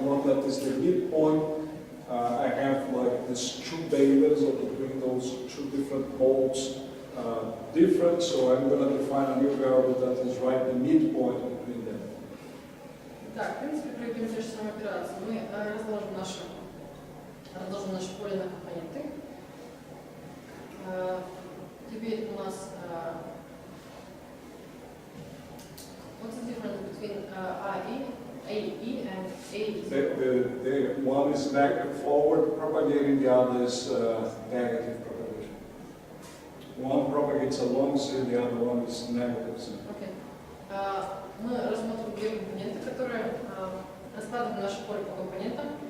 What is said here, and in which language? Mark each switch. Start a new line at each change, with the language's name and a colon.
English: One that is the midpoint. I have like these two betas between those two different modes different, so I'm going to define a new variable that is right the midpoint between them.
Russian: Так, в принципе, проведем те же самые операции. Мы разложим наше поле на компоненты. Теперь у нас
English: what's the difference between AE and AE? The one is forward propagating, the other is negative propagation. One propagates along Z, the other one is negative Z. Okay.
Russian: Мы рассмотрим две компоненты, которые раскладываем наше поле по компонентам.